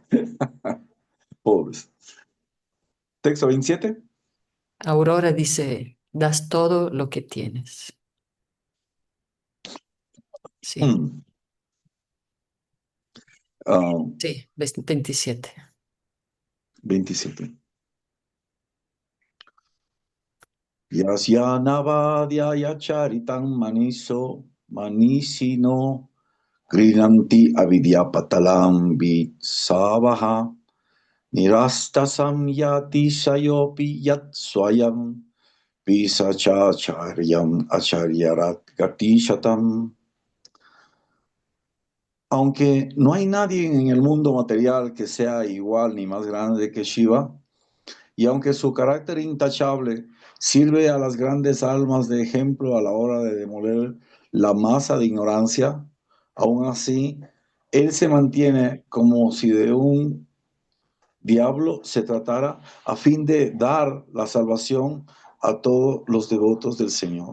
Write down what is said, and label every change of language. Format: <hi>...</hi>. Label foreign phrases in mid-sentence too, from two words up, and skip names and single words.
<es>Pobres. Texto 27. Aurora dice, das todo lo que tienes. Sí, Mm. Ah, sí, 27. 27.</es> <sa>Yasyanavadya charitam maniso manisino grinanti avidyapatalam vitsavaha nirastasam yati sayopi yat swayam visachacharyam acharyarat gatishatam.</sa> <es>Aunque no hay nadie en el mundo material que sea igual ni más grande que Shiva, y aunque su carácter intachable sirve a las grandes almas de ejemplo a la hora de demoler la masa de ignorancia, Aún así, él se mantiene como si de un diablo se tratara a fin de dar la salvación a todos los devotos del Señor.</es>